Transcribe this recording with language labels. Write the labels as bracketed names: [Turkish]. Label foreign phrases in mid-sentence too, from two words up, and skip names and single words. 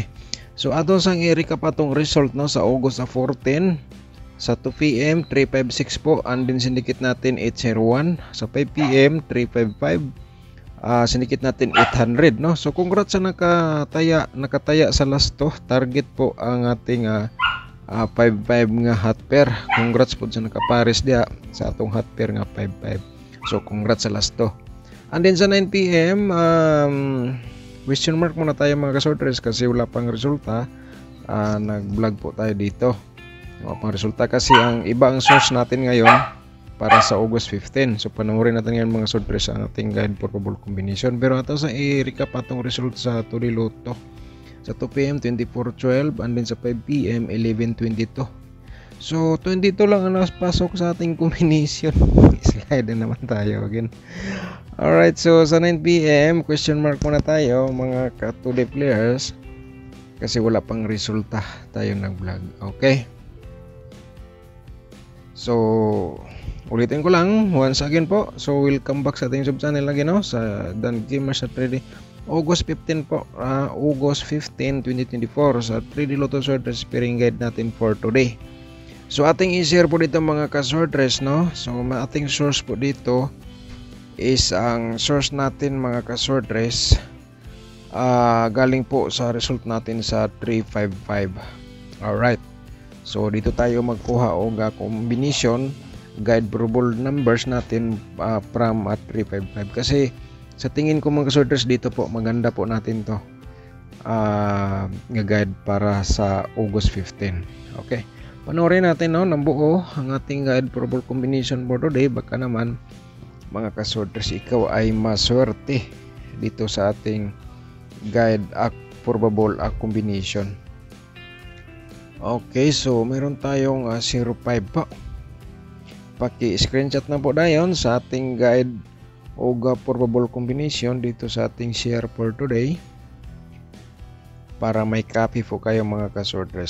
[Cebuano] So ato sang i-recap atong result no sa August 14 sa 2 PM 356 po, and din sindikit natin 801 sa 5 PM 355, sindikit natin 800 no. So congrats sa nakataya sa last to. [Filipino] Target po ang ating 55 nga [English] hot pair. [Cebuano] Congrats po sa nakapares dia sa atong [English] hot pair [Cebuano] nga 55. So congrats sa last to. [Filipino] And then sa 9 PM, [English] question mark [Filipino] muna tayo mga kasortres kasi wala pang resulta. Nag-vlog po tayo dito. Wala pang resulta kasi ang iba ang source natin ngayon para sa August 15. So panoorin natin ngayon mga sortres ang ating [English] guide for probable combination. [Cebuano] Pero ato sa i-recap atong result sa Turi Loto. Sa 2 PM 2412 [English] and then [Cebuano] sa 5 PM 1122. [Filipino] So 22 lang ang napasok sa ating combination. Slide na naman tayo again. Alright, so sa 9 PM, question mark muna tayo mga ka- [English] 2D players [Filipino] kasi wala pang resulta tayo nag-vlog. Okay? So, ulitin ko lang once again po. So, welcome back sa ating sub-channel lagi no, sa Dan Gamer sa 3D. August 15 po, August 15, 2024 sa 3D Lotto Sortress [English] pairing guide [Filipino] natin [English] for today. [Filipino] So, ating i-share po dito mga ka-sortress no. So, ating source po dito is ang source natin mga ka-sortress galing po sa result natin sa 355. Alright, so dito tayo magkuha o [English] combination guide probable numbers [Filipino] natin from at 355 kasi sa tingin ko mga ka-sortress dito po maganda po natin to nga guide para sa August 15. Okay, panoorin natin no ng buo ang ating [English] guide probable combination for today. [Filipino] Baka naman mga kasortres ikaw ay maswerte dito sa ating [English] guide probable combination. [Filipino] Okay, so meron tayong 05 po. Paki-screenshot na po dayon sa ating guide o [English] probable combination [Filipino] dito sa ating share [English] for today [Filipino] para may copy po kayo mga kasortres.